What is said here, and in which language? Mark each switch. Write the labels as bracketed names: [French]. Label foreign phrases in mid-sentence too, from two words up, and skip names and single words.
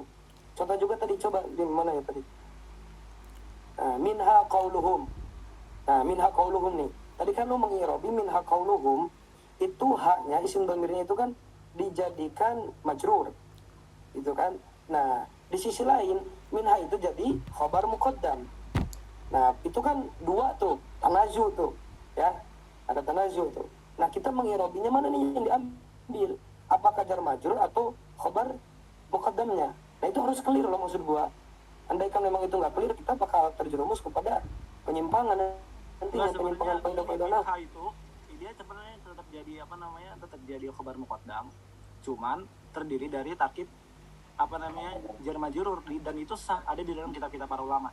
[Indonesian] Contoh juga tadi, coba Lim, mana ya tadi? [Arabic] منها قولهم. Nah, منها قولهم nih. [Indonesian] Tadi kan lu mengi'rabi [Arabic] منها قولهم, [Indonesian] itu haknya isim dhamirnya itu kan dijadikan majrur, gitu kan. Nah, di sisi lain minha itu jadi [Arabic] خبر مقدم. [Indonesian] Nah, itu kan dua tuh, tanazu tuh, ya. Ada tanazu tuh. Nah, kita mengi'rabinya mana nih yang diambil? Apakah [Arabic] جار مجرور [Indonesian] atau khabar muqaddamnya? Nah, itu harus clear loh maksud gua. Andaikan memang itu nggak clear, kita bakal terjerumus kepada penyimpangan nantinya, penyimpangan kaidah-kaidah nah. Itu dia sebenarnya tetap jadi apa namanya, tetap jadi [Arabic] خبر مقدم, [Indonesian] cuman terdiri dari tarkib apa namanya [Arabic] جار مجرور, [Indonesian] dan itu sah ada di dalam kitab-kitab para ulama.